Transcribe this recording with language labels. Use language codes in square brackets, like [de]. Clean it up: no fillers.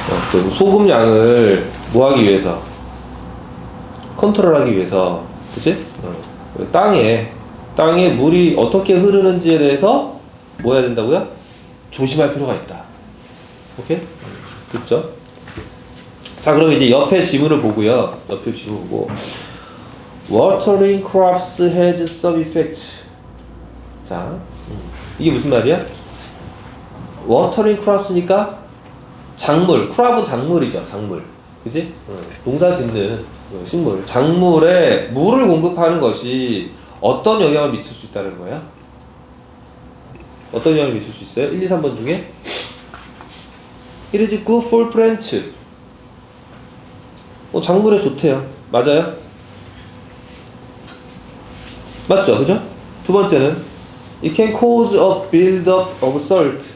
[ko] 그 소금 양을 뭐 하기 위해서? 컨트롤하기 위해서. 그치? 땅에 물이 어떻게 흐르는지에 대해서 뭐 해야 된다고요? 조심할 필요가 있다. 오케이? 그렇죠? 자, 그럼 이제 옆에 지문을 보고요. 옆에 지문 보고 [en] Watering crops has some effect. [ko] 자, 이게 무슨 말이야? Watering crops니까 작물, crop은 작물이죠. 작물. 그지? 농사 짓는 식물. 작물에 물을 공급하는 것이 어떤 영향을 미칠 수 있다는 거야? 어떤 영향을 미칠 수 있어요? 1, 2, 3번 중에 [en] It is good for plants. [ko] 작물에 좋대요. 맞아요? 맞죠? 그죠? 두 번째는 [en] It can cause a build-up of salt.